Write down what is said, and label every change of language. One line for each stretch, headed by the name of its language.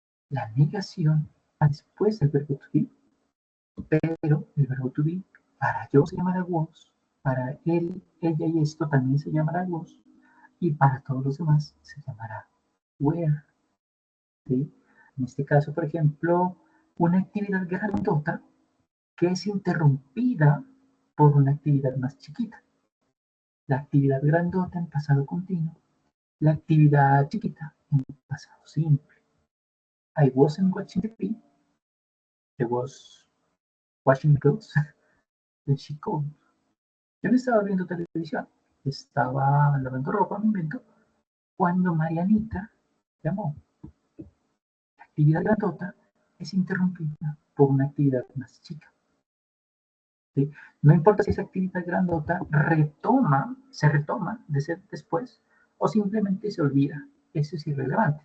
Spanish: La negación va después del verbo to be, pero el verbo to be para yo se llamará was, para él, ella y esto también se llamará was, y para todos los demás se llamará were. ¿Sí? En este caso, por ejemplo, una actividad grandota que es interrumpida por una actividad más chiquita. La actividad grandota en pasado continuo, la actividad chiquita en pasado simple.
English: I wasn't watching TV, I was watching girls, and she called.
Spanish: Yo no estaba viendo televisión, estaba lavando ropa, me invento, cuando Marianita llamó. La actividad grandota es interrumpida por una actividad más chica. ¿sí? No importa si esa actividad grandota se retoma después o simplemente se olvida. Eso es irrelevante.